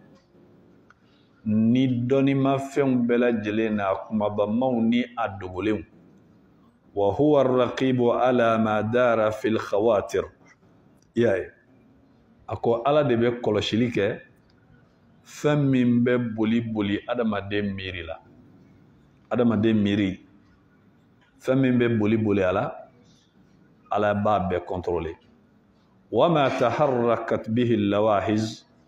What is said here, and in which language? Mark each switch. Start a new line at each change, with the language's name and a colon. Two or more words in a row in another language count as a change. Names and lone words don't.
Bambara: ni dɔni ma fɛnw bɛɛ lajɛlen na kumabamaw ni a dogolenw
Arabic: وهو الرقيب على ما دار في الخواطر
Bambara: yaye ako ala de bɛ kɔlɔsili kɛ fɛn min bɛ boli adamaden miiri la adamaden miiri fɛn min bɛ boli ala b'a bɛɛ contrôler
Arabic: وما تحركت به اللواحظ